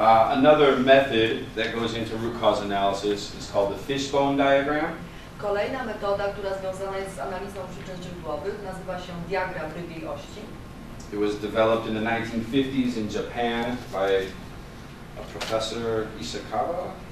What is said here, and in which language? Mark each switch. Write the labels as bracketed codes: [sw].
[en] Another method that goes into root cause analysis is called the fishbone diagram. [pl] Kolejna metoda, która związana jest z analizą przyczyn źródłowych, nazywa się diagram rybiej ości. [en] It was developed in the 1950s in Japan by a professor Ishikawa.